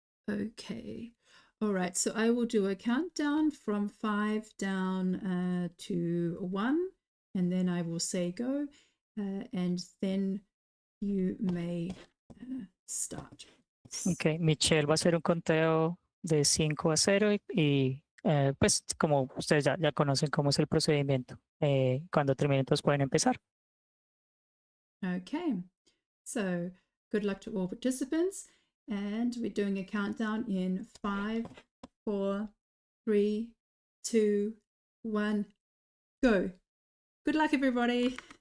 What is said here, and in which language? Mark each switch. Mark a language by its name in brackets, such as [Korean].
[English] Okay, all right, so I will do a countdown from 5 down to 1, and then I will say go, and then you may start. [Spanish] Ok, Michelle va a hacer un conteo de 5 a 0 y pues como ustedes ya conocen cómo es el procedimiento, cuando terminen todos pueden empezar. [English] Okay, so good luck to all participants, and we're doing a countdown in 5, 4, 3, 2, 1, go. Good luck, everybody.